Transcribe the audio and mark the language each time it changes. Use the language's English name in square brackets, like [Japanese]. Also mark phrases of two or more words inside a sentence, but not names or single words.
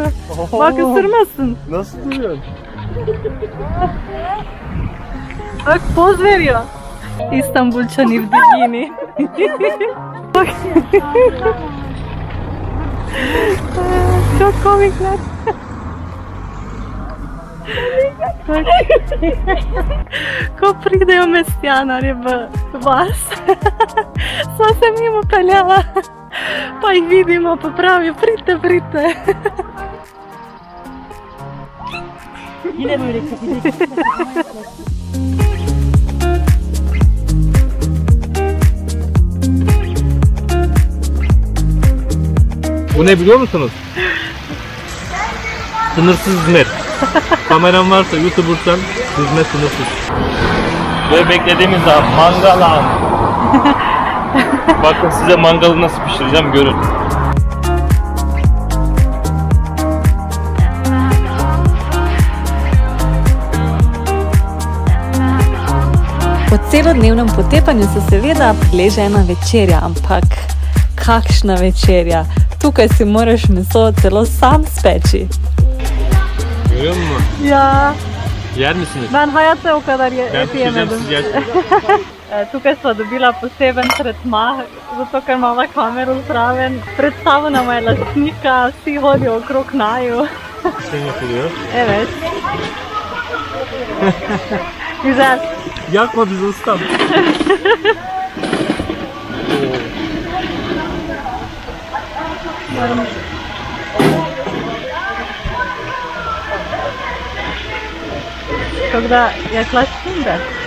[Turkish] Bak ısırmasın. Nasıl duruyorsun? Bak poz veriyor. İstanbul Çanivdigini. Bak. Çok komikler. [Slovenian] Ko pridejo mestjanarji v vas, sva se mimo peljala, pa jih vidimo, pa pravijo, pridite, pridite. [Turkish] Bu ne biliyor musunuz? Sınırsız hizmet. Kameram varsa, YouTuber'san hizmet sınırsız. Ve beklediğimiz zaman mangal anı. Bakın size mangalı nasıl pişireceğim görün. [Slovenian] Po celodnevnem potepanju se seveda prileže ena večerja, ampak kakšna večerja? Tukaj si moraš meso celo sam speči. [Turkish] Görüyor musun? [Slovenian] Ja, [Turkish] Yer misiniz? ben hayatta o kadar Ben et pişireceğim, yemedim. siz yersiniz. [Slovenian] Tukaj smo dobila poseben tretma, zato ker imamo kamero zraven. Predstavil nam je lastnika, vsi hodijo okrog naju. [Turkish] Şey yapılıyor. Evet. Güzel. Yakma bizi ustam. Когда yaklaştın da.